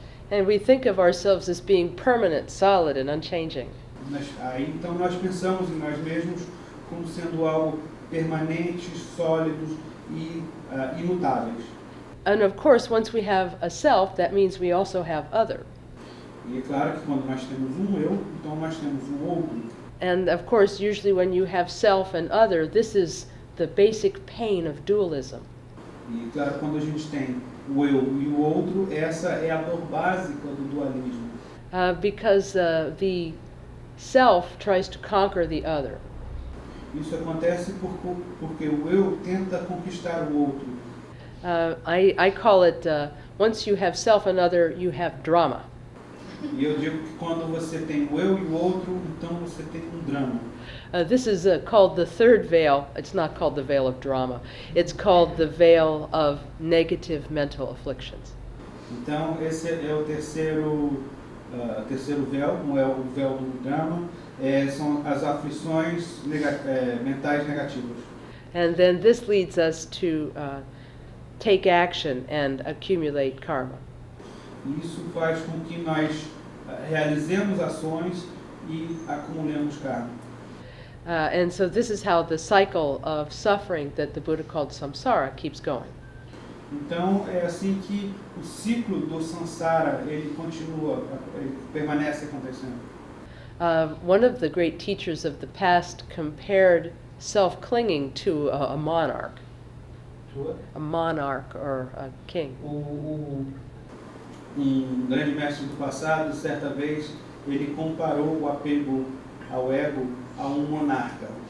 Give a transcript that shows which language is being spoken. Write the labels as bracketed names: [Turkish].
[English] And we think of ourselves as being permanent, solid, and unchanging. [Portuguese] Então nós pensamos em nós mesmos como sendo algo permanentes, sólidos e imutáveis. [English] And of course, once we have a self, that means we also have other. [Portuguese] E é claro que quando nós temos um eu, então nós temos um outro. [English] And of course, usually when you have self and other, this is the basic pain of dualism. [Portuguese] E claro, quando a gente tem o eu e o outro, essa é a dor básica do dualismo. [English] Because the self tries to conquer the other. [Portuguese] Isso acontece porque o eu tenta conquistar o outro. [English] I call it, once you have self and other, you have drama. [Portuguese] E eu digo que quando você tem o eu e o outro, então você tem um drama. [English] This is called the third veil. It's not called the veil of drama. It's called the veil of negative mental afflictions. [Portuguese] Então esse é o terceiro véu, não é o véu do drama, são as aflições mentais negativas. [English] And then this leads us to take action and accumulate karma. [Portuguese] Isso faz com que nós realizemos ações e acumulemos karma. [English] And so this is how the cycle of suffering that the Buddha called samsara keeps going. [Portuguese] Então é assim que o ciclo do samsara ele continua, ele permanece acontecendo. [English] One of the great teachers of the past compared self-clinging to a monarch. A monarch or a king. [Portuguese] Um grande mestre do passado, certa vez, ele comparou o apego ao ego a monarca.